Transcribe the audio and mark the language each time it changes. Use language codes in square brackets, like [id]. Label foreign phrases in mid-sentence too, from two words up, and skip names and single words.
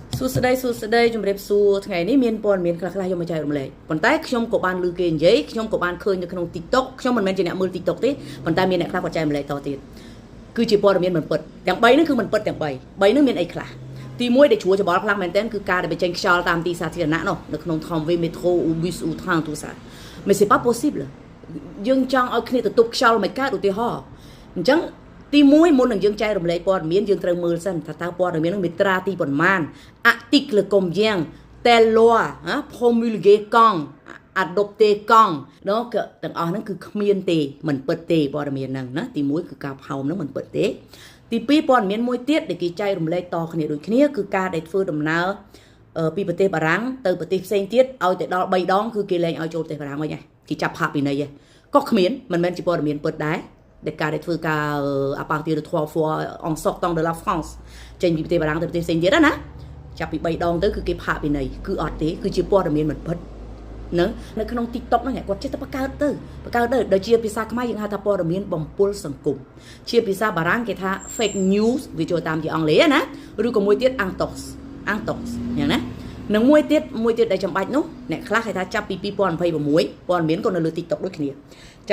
[km] សួស្តីជំរាបសួរថ្ងៃនេះមានព័ត៌មានខ្លះៗយកមកចែករំលែកប៉ុន្តែខ្ញុំក៏បានឮគេនិយាយខ្ញុំក៏បានឃើញនៅក្នុង TikTok ខ្ញុំមិនមែនជាអ្នកមើល TikTok ទេប៉ុន្តែមានអ្នកខ្លះគាត់ចែករំលែកតទៀតគឺជាព័ត៌មានមិនពិតទាំង3ហ្នឹងគឺមិនពិតទាំង3ហ្នឹងមានអីខ្លះទី1ដែលជ្រួលច្បល់ខ្លាំងមែនទែនគឺការដែលបញ្ចេញខ្យល់តាមទីសាធារណៈនោះនៅក្នុង [fr] tramway métro ou bus ou train tout ça mais c'est pas possible [km] យើងចង់ឲ្យគ្នាទៅទប់ខ្យល់មិនកើតឧទាហរណ៍អញ្ចឹងទី1មុននឹង យើងចែករំលែកព័ត៌មានយើងត្រូវមើលសិនថាតើព័ត៌មាននោះមេត្រាទីប៉ុន្មាន [fr] article combien telle loi promulguée quand adopté quand [km] នោះក៏ទាំងអស់ហ្នឹងគឺគ្មានទេមិនពិតទេព័ត៌មានហ្នឹងណាទី1គឺការផោមហ្នឹងមិនពិតទេទី2ព័ត៌មានមួយទៀតដែលគេចែករំលែកតគ្នាដូចគ្នាគឺការដែលធ្វើដំណើរពីប្រទេសបារាំងទៅប្រទេសផ្សេ งទៀតឲ្យតែដល់3ដងគឺគេលែងឲ្យចូលប្រទេសបារាំងវិញហើយគេចាប់ផាកពិន័យក៏គ្មានមិនមែនជាព័ត៌មានពិតដែរដែលការដែលធ្វើការ [fr] à partir de 3 fois en sortant de la France [km] ចេញពីប្រទេសបារាំងទៅប្រទេសផ្សេងទៀតណាចាប់ពី3ដងទៅគឺ គេផាកពិន័យគឺអត់ទេគឺជាព័ត៌មានមិនពិតនៅក្នុង TikTok ហ្នឹងគាត់ចេះតែបង្កើតទៅដូចជាភាសាខ្មែរយើងហៅថាព័ត៌មានបំពុលសង្គមជាភាសាបារាំងគេថា [en] fake news [km] វាចូល តាមជាអង់គ្លេសណាឬក៏មួយទៀត antos យ៉ាងណានឹងមួយទៀតដែលចាំបាច់នោះអ្នកខ្លះគេថាចាប់ពី2026ព័ត៌មានក៏នៅលើ TikTok ដូចគ្នាចាប់